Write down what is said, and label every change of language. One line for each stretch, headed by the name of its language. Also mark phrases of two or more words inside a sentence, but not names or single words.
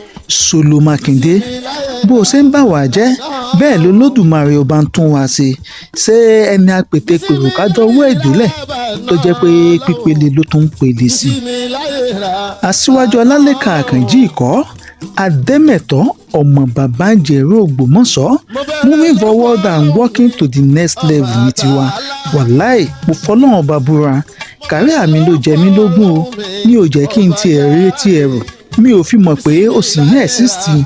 Yoruba: Solo Mákindé, bó o ṣe ń bà wá jẹ́, bẹ́ẹ̀ ló Lódùmarè ọba ń tún wa ṣe. Ṣé ẹni apètè pèrò ká dọ́wọ́ ẹ̀ délẹ̀ tó jẹ́ pé pípele ló tún ń pele sí? Aṣíwájú Ọlálékan Àkànjí ìkọ́, Adémẹ̀tọ́, ọmọ bàbá ń jẹ̀rú Ògbómọ̀ṣọ́,
English: moving forward and walking to the next level
Yoruba: ní tiwa. Wàláì, mo fọlọ́run ọba búra. Kàríà mi ló jẹ mí lógún o. Mi ò jẹ́ kí n tiẹ̀ rí tiẹ̀ rò. Mi ò fi mọ̀ pé o sì ń exist.